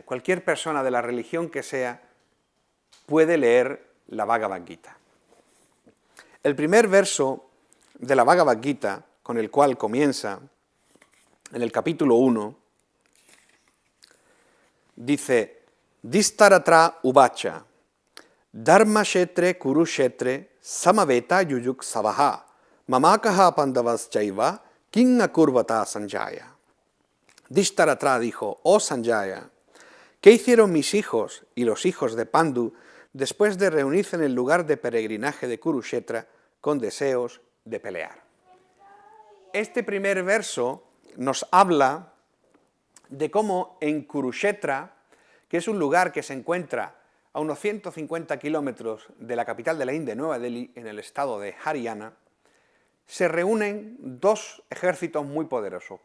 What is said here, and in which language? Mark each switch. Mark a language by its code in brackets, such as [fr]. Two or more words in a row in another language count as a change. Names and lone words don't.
[es] Cualquier persona de la religión que sea puede leer la Bhagavad Gita. El primer verso de la Bhagavad Gita, con el cual comienza, en el capítulo 1, dice, [sa] धृतराष्ट्र उवाच धर्मक्षेत्रे कुरुक्षेत्रे समवेता युयुत्सवः मामकाः पाण्डवाश्चैव किमकुर्वत सञ्जय. [es] Distaratra dijo, oh Sanjaya, ¿qué hicieron mis hijos y los hijos de Pandu después de reunirse en el lugar de peregrinaje de Kurukshetra con deseos de pelear? Este primer verso nos habla de cómo en Kurukshetra, que es un lugar que se encuentra a unos 150 kilómetros de la capital de la India, Nueva Delhi, en el estado de Haryana, se reúnen dos ejércitos muy poderosos.